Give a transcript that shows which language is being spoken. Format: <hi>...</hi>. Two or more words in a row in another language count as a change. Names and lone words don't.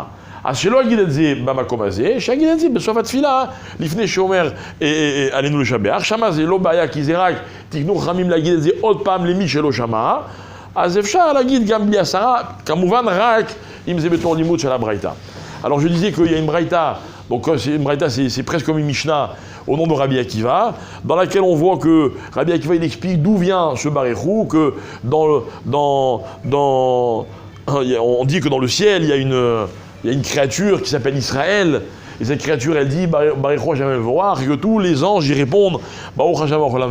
<he>אז שלא יגיד את זה במקום הזה, שיגיד את זה בסוף התפילה, לפני שאומר עלינו לשבח. שמה זה לא בעיה, כי זה רק תקנו חכמים להגיד את זה עוד פעם למי שלא שמע, אז אפשר להגיד גם בלי עשרה, כמובן רק אם זה בתור לימוד של הברייתא.</he> <fr>Alors je disais qu'il y a une braïta, donc une braïta c'est presque comme une Mishnah au nom de Rabbi Akiva, dans laquelle on voit que Rabbi Akiva il explique d'où vient ce baréchou, que on dit que dans le ciel il y a une créature qui s'appelle Israël, et cette créature elle dit</fr> <he>ברכו השם המבורך,</he> <fr>et que tous les anges y répondent</fr> <he>ברוך השם המבורך.</he>